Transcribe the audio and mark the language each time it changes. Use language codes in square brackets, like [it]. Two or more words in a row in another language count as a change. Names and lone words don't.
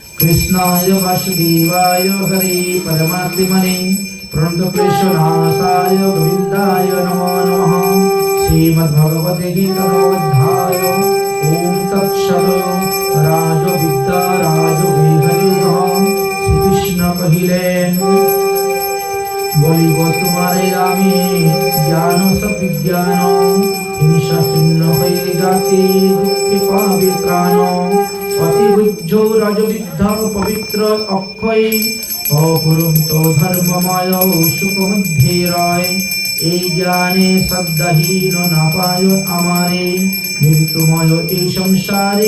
[sa] कृष्णाय वासुदेवाय हरे परमात्मने प्रणतक्लेशनाशाय गोविन्दाय नमो नमः। श्रीमद्भगवते गीताध्याय ओम तत्सत्। [bn] রাজবিদ্যা রাজবিহরিঃ শ্রীকৃষ্ণ কহিলেন বলিব তোমারে আমি জ্ঞান সবিজ্ঞান হিংসা শূন্য হয়ে জাতি দুঃখে পাবে ত্রাণ অতি বুদ্ধ রাজবিদ্যা পবিত্র অক্ষয় অপুরন্ত ধর্মময় সুখ মধ্যে রয় এই জ্ঞানে শ্রদ্ধাহীন না পায় আমারে মৃত্যুময় এই সংসারে